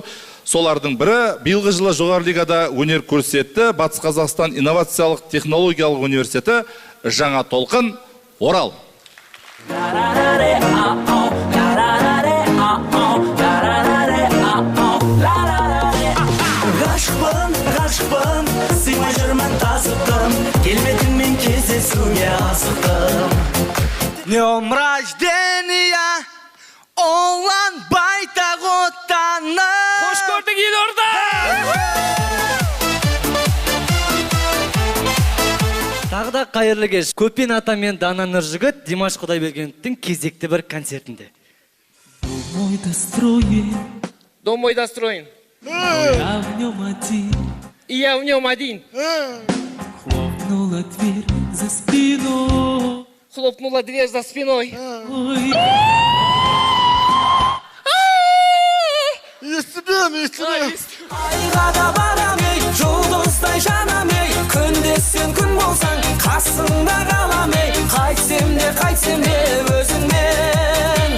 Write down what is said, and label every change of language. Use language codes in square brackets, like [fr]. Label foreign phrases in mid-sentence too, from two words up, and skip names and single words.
[kk] Солардың бірі биылғы жылы жоғарғы лигада өнер көрсетті Батыс Қазақстан инновациялық технологиялық университеті Жаңа Толқын, Орал. Ғашықпын, сыймай жүрмін тасыптым, келбетіңмен кездесуге асықтым. [ru] Днем рождения, [kk] Олан байтақ отаны. Қош көрдік, Елорда! Тағы да қайырлы кеш. Көпен ата мен Дана Нұржігіт Димаш Құдайбергеновтің кезекті бір концертінде. [ru] Дом мой достроен. Я в нем один. И я в нем один. Хлопнула дверь за спиной. Хлопнула дверь за спиной. [kk] Айға да барам ей, жұлдыздай жанам ей, күнде сен күн болсаң, қасымда қалам ей, қайтсем де өзіңмен.